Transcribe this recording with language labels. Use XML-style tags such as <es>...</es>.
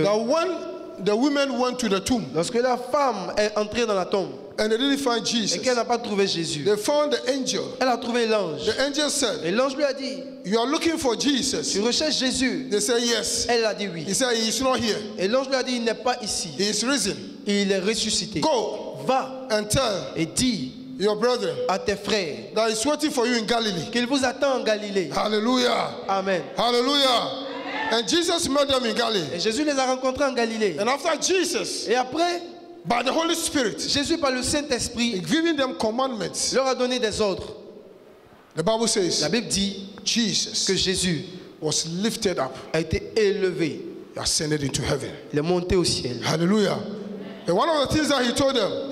<en>that when the women went to the tomb</en> <fr>lorsque la femme est entrée dans la tombe</fr> <en>and they didn't find</en> <fr>et</fr> <en>Jesus,</en> <fr>qu'elle n'a pas trouvé Jésus,</fr> <en>they found the angel.</en> <fr>elle a trouvé l'ange.</fr> <en>The angel said,</en> <fr>Et l'ange lui a dit,</fr> <en>"You are looking for Jesus."</en> <fr>tu recherches Jésus?</fr> <en>They said, "Yes."</en> <fr>Elle a dit oui.</fr> <en>He said, "He is not here.</en> <fr>Et l'ange lui a dit, il n'est pas ici.</fr> <en>He is risen.</en> <fr>Il est ressuscité.</fr> <en>Go</en> <fr>Va</fr> <en>and tell</en> <fr>et dis</fr> <en>your brethren</en> <fr>à tes frères</fr> <en>that he's waiting for you in Galilee."</en> <fr>qu'il vous attend en Galilée. Hallelujah. Amen.</fr> <en>Hallelujah. And Jesus met them in Galilee.</en> <fr>Et Jésus les a rencontrés en Galilée.</fr> <en>And after Jesus,</en> <fr>Et après,</fr> <en>by the Holy Spirit,</en> <fr>Jésus par le Saint-Esprit</fr> <en>giving them commandments,</en> <fr>leur a donné des ordres.</fr> <en>the Bible</en> <fr>La</fr> <en>says</en> <fr>Bible dit</fr> <en>Jesus</en> <fr>que Jésus</fr> <en>was lifted up.</en> <fr>a été élevé.</fr> <en>He ascended into heaven.</en> <fr>Il est monté au ciel. Hallelujah.</fr> <en>And one of the things that he told them,</en>